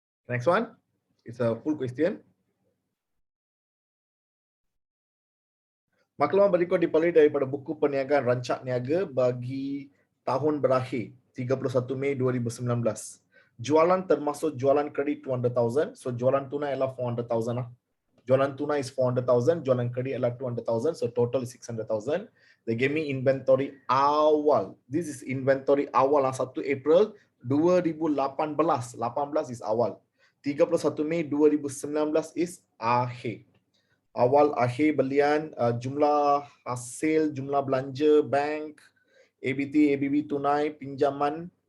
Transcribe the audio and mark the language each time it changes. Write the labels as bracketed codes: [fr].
[en] Next one, it's a full question. [ms] Maklumat berikut dipelih daripada buku perniagaan rancak niaga bagi tahun berakhir 31 Mei 2019. Jualan termasuk jualan kredit 200,000. So jualan tunai adalah 400,000 lah. Jualan tunai is 400,000, jualan kredit adalah 200,000. [en] So total is [ms] 600,000. [en] They gave me inventory awal. This is inventory awal 1 April 2018. [ms] 18 is awal. 31 Mei 2019 is akhir. Awal akhir belian, jumlah hasil, jumlah belanja bank, ABT, ABB tunai, pinjaman.